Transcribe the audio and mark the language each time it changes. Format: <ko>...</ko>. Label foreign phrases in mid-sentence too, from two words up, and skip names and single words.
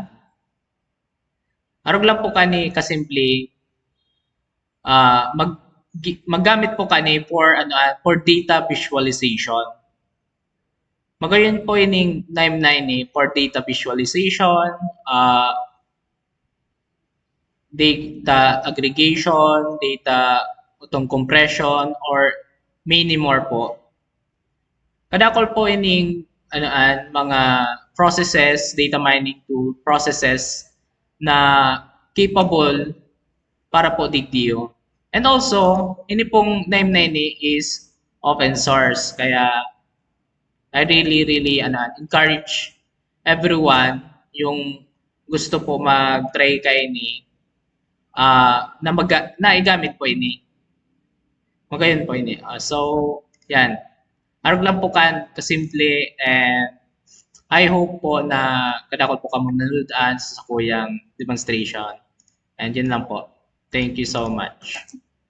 <bik>Arog lang po kani kasimple maggamit po kani</bik> <en>for data visualization.</en> <bik>Magayon po ining NIME</bik> <en>for data visualization, data aggregation, data compression, or many more</en> <bik>po. Kadakol po ining mga processes,</bik> <en>data mining tool processes</en> <bik>na capable para po digdiyo.</bik> <en>And also,</en> <bik>ini pong</bik> <en>NIME is open source.</en> <bik>Kaya</bik> <en>I really encourage everyone</en> <bik>yung gusto po mag-try kay ni na igamit po ini. Magayon po ini. So, yan. Arog lang po kasimple,</bik> <en>and I hope</en> <bik>po na kadakol po kamo nanonood sa kuyang demonstration.</bik> <tl>And yun lang po.</tl> <en>Thank you so much.</en>